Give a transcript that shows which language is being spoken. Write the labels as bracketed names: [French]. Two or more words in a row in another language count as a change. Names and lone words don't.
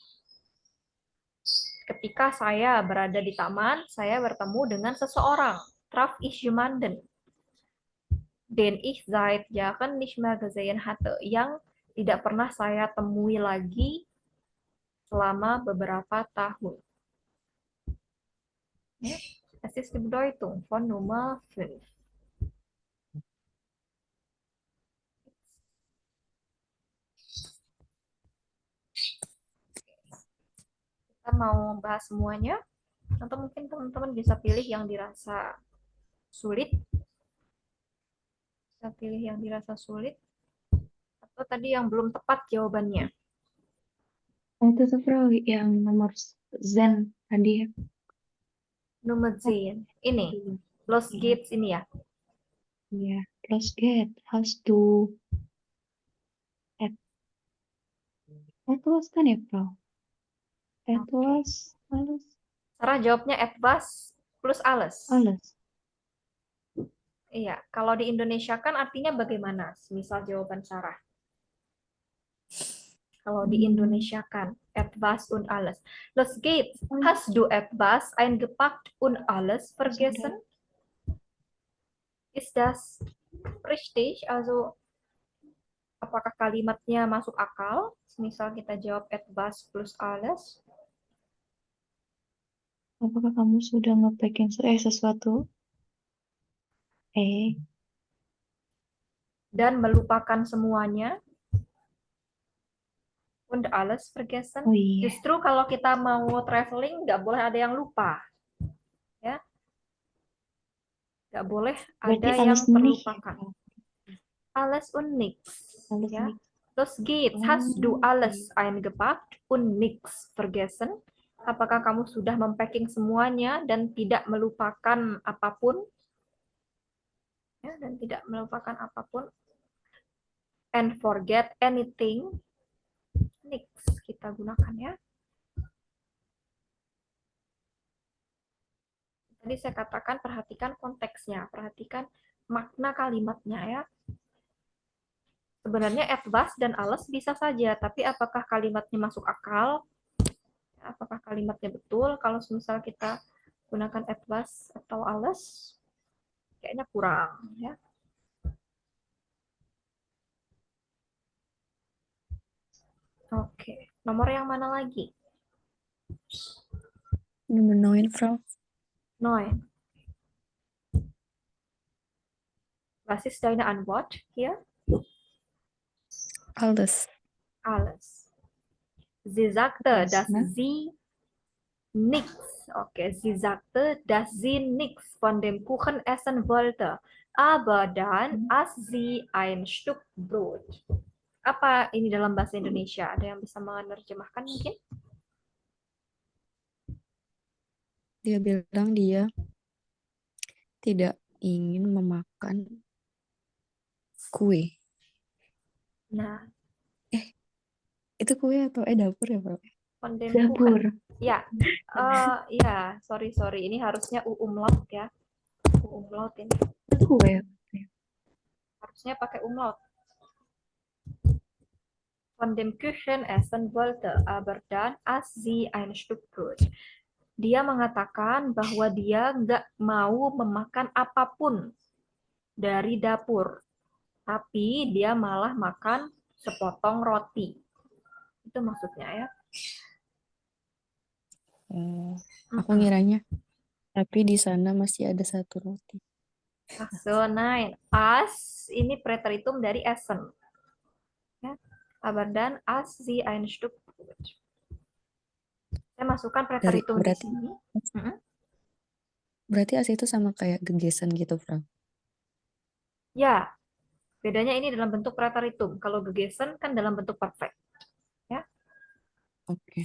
[Indonesian] Ketika saya berada di taman, saya bertemu dengan seseorang. [German] Traf ich jemanden, den ich seit Jahren nicht mehr gesehen hatte. [Indonesian] Yang tidak pernah saya temui lagi selama beberapa tahun. [German] Ja, das ist die Bedeutung von Nummer 5. [Indonesian] Kita mau bahas semuanya, atau mungkin teman-teman bisa pilih yang dirasa sulit. Bisa pilih yang dirasa sulit, atau tadi yang belum tepat jawabannya. Itu tuh Bro, yang nomor Zen tadi. Nummer 10. Ini, Los Gates ini ya. Iya, plus get has to etwas kan ya Bro? [German] Etwas, alles, [Indonesian] Sarah jawabnya [German] etwas plus alles. alles. [Indonesian] Iya, kalau di Indonesia kan artinya bagaimana? Misal jawaban Sarah. Kalau di Indonesia kan [German] etwas und alles. Los geht's. Hast du etwas eingepackt und alles vergessen? Ist das richtig? [Indonesian] Also apakah kalimatnya masuk akal? Misal kita jawab [German] etwas plus alles. [Indonesian] Apakah kamu sudah nge-packing sesuatu? Dan melupakan semuanya. [German] Und alles vergessen. [Indonesian] Oh iya. Justru kalau kita mau traveling, nggak boleh ada yang lupa. Ya. Nggak boleh Berarti ada yang [German] alles nicht. terlupakan. Alles und nichts. Alles [Indonesian] Ya. [German] nicht. Los geht's. Hast du alles eingepackt und nichts vergessen? [Indonesian] Apakah kamu sudah mempacking semuanya dan tidak melupakan apapun? Ya, dan tidak melupakan apapun. [English] And forget anything. [Indonesian] Nichts kita gunakan ya. Tadi saya katakan perhatikan konteksnya, perhatikan makna kalimatnya ya. Sebenarnya etwas dan alles bisa saja, tapi apakah kalimatnya masuk akal? Apakah kalimatnya betul? Kalau misal kita gunakan etwas atau alles, kayaknya kurang ya. Oke, nomor yang mana lagi? [German] Nummer 9, Frau. 9. Was ist deine Antwort hier? Alles. Alles. Sie sagte, dass ne? sie nichts, okay, sie sagte, dass sie nichts von dem Kuchen essen wollte. Aber dann aß sie ein Stück Brot. [Indonesian] Apa ini dalam bahasa Indonesia? Ada yang bisa menerjemahkan mungkin? Dia bilang dia tidak ingin memakan kue. Nah, Itu kue atau dapur ya, [German] Frau? von dem [Indonesian] Dapur. Kuchen. Ya, ya, sorry. Ini harusnya umlaut ya. Umlaut ini. Kue. Harusnya pakai umlaut. [German] Von dem Kuchen essen wollte, aber dann aß sie ein Stück Brot. [Indonesian] Dia mengatakan bahwa dia nggak mau memakan apapun dari dapur, tapi dia malah makan sepotong roti. Itu maksudnya ya. Aku ngiranya, tapi di sana masih ada satu roti. So, 9. As ini preteritum dari essen. Ya. [German] Aber dann aß sie ein Stück Brot. [Indonesian] Saya masukkan preteritum di berarti sini. berarti as itu sama kayak gegesan gitu, Frau. Ya, bedanya ini dalam bentuk preteritum. Kalau gegesen kan dalam bentuk perfect. Ya. Oke.